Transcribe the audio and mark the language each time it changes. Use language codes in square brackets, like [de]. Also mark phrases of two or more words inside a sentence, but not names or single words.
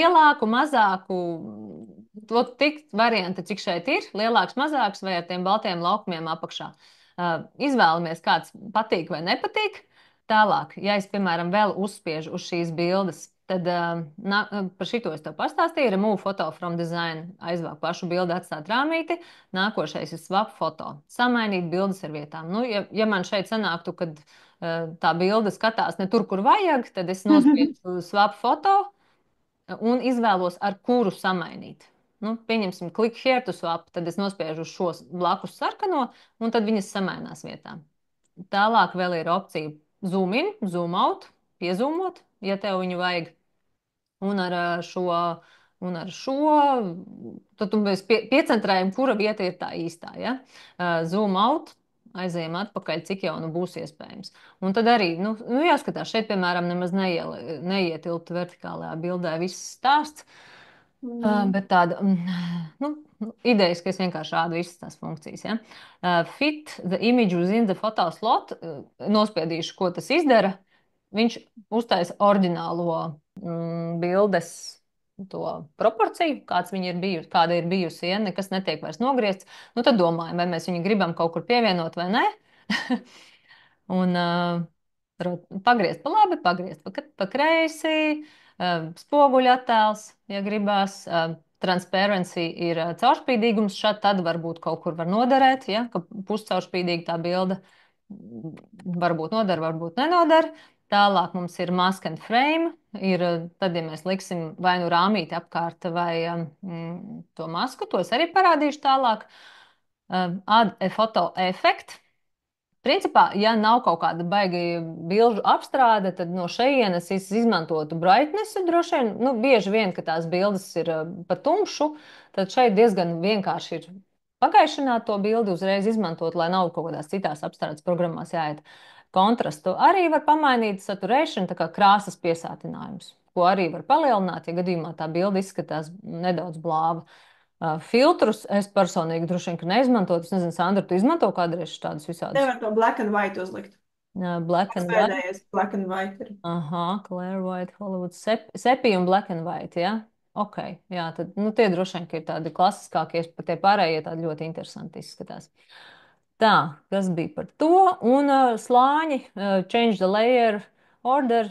[lv] lielāku, mazāku, to tik varianti, cik šeit ir, lielāks, mazāks vai ar tiem baltiem laukumiem apakšā. Izvēlamies, kāds patīk vai nepatīk. Tālāk, ja es, piemēram, vēl uzspiežu uz šīs bildes, tad par šito es tev pastāstīju. [en] Remove photo from design, [lv] aizvāk pašu bildi, atstāt rāmīti. Nākošais ir [en] swap foto, [lv] samainīt bildes ar vietām. Nu, ja man šeit sanāktu, kad tā bilde skatās ne tur, kur vajag, tad es nospiedu [en] swap foto [lv] un izvēlos, ar kuru samainīt. Nu, pieņemsim, [en] click here to swap, [lv] tad es nospiežu uz šo blakus sarkano, un tad viņas samainās vietā. Tālāk vēl ir opcija [en] zoom in, zoom out, [lv] piezūmot, ja tev viņu vajag. Un ar šo, un ar šo tad tu mēs piecentrējam, kura vieta ir tā īstā. Ja? [en] Zoom out, [lv] aizējām atpakaļ, cik jau nu būs iespējams. Un tad arī, jāskatās, šeit, piemēram, nemaz neietilpt vertikālajā bildē viss stāsts. Bet tāda nu, idejas, ka es vienkārši rādu visas tās funkcijas. Ja? [en] Fit the image within the photo slot, [lv] nospiedīšu, ko tas izdara. Viņš uztaisa oriģinālo bildes to proporciju, kāda ir bijusi, ja nekas netiek vairs nogriezts. Nu, tad domājam, vai mēs viņu gribam kaut kur pievienot vai nē. Un pagriezt pa labi, pagriezt pa kreisi, spoguļu attēls, ja gribās. Transparency ir caurspīdīgums, šad tad varbūt kaut kur var noderēt, ja, ka puscaurspīdīga tā bilde varbūt noder, varbūt nenodara. Tālāk mums ir [en] mask and frame. [lv] Ir, tad, ja mēs liksim vai nu rāmīti apkārt vai to masku, to es arī parādīšu tālāk. [en] Add a photo effect. [lv] Principā, ja nav kaut kāda baigta bilžu apstrāde, tad no šejienes es izmantotu brightnessu droši vien. Nu, bieži vien, ka tās bildes ir pa tumšu, tad šeit diezgan vienkārši ir pagaišināt to bildi, uzreiz izmantot, lai nav kaut kādās citās apstrādes programmās jāiet. Kontrastu arī var pamainīt saturation, tā kā krāsas piesātinājums, ko arī var palielināt, ja gadījumā tā bilde izskatās nedaudz blāva. Filtrus es personīgi droši vien neizmantotu. Es nezinu, Sandra, tu izmanto kādreiz tādus visādus? nevar to [en] black and white [lv] uzlikt. [en] Black [lv] Tas [en] and white. [lv] pēdējais [en] black and white [lv] ir. Aha, Clear White, Hollywood, sepija un Black and White, ja? Ok, jā, tad, nu, tie droši vien, ka ir tādi klasiskākie, pat tie pārējie tādi ļoti interesanti izskatās. Tā, kas bija par to? Un slāņi, [en] change the layer order.